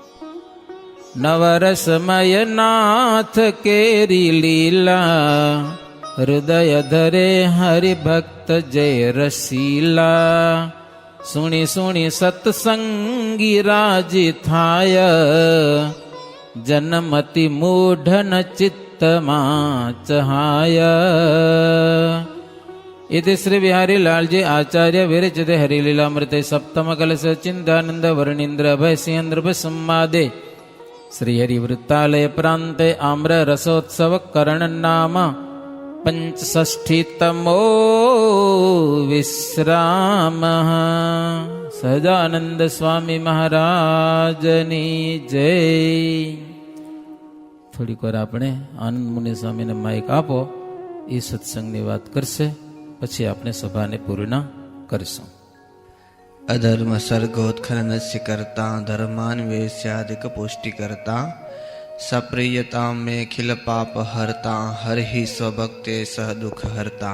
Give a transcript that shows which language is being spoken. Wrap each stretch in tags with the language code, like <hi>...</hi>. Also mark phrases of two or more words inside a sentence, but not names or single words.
<gu>નવરસમય નાથ કેરી લીલા, હૃદય ધરે હરિભક્ત જય રસીલા. સુણી સુણી સત્સંગી રાજી થાય, જન્મતિ મૂઢન ચિત્તમાં ચહાય.</gu> <sa>इति श्री बिहारी लालजी आचार्य विरचित हरिलीलामृते सप्तम कलश चिंतानंद वर्णींद्र भय सिंह संवादे श्री हरिवृत्तालय प्रांते आम्र रसोत्सव करण नाम पंचष्ठीतमो विश्राम.</sa> <gu>સહજાનંદ સ્વામી મહારાજની જય. થોડીક વાર આપણે આનંદ મુનિ સ્વામીને માઇક આપો, એ સત્સંગની વાત કરશે, પછી આપણે સભાને પૂર્ણ કરીશું.</gu> <sa>अधर्म सर्गोत्खननस्य करता धर्मान वेश्यादिक पुष्टि करता सप्रियता मे खिल पाप हरता हरि स्वभक्ते सह दुःख हरता.</sa>